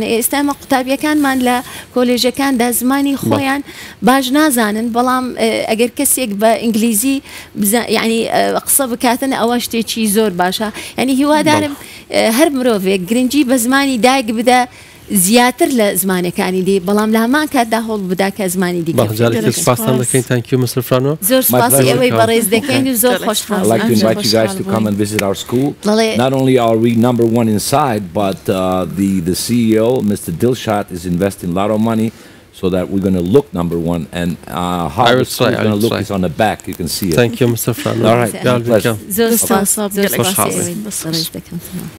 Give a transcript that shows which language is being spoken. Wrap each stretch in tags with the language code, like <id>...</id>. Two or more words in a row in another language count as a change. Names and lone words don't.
<ckb>ئێستا ئێمە قوتابیەکانمان لە کۆلێژەکاندا زمانی خۆیان باش نازانن بەڵام ئەگەر کەسێک بە ئینگلیزی یعنی قسە بکاتن ئەوە شتێکی زۆر باشە. یعنی هیوادارم هەر مرۆڤێک گرنگی بە زمانی دایک بدە زیاتر لە زمانەکانی دی بەڵام لە هەمان کاتدا هەوڵ بدا کە زمانی دیکە. سپاسان دەکەین.</ckb> <en>Thank you, Mr. Frano.</en> <ckb>زۆر سپاسی ئەوەی بەڕێز دەکەین و زۆر خۆشحاڵم.</ckb> <en>I'd like to invite you guys to come and visit our school. Not only are we #1 inside, but the CEO, Mr. Dilshat, is investing a lot of money so that we're going to look #1, and how it's going to look is on the back. You can see it. Thank you, Mr. Frano. All right.</en> <ckb>زۆر سپاس.</ckb>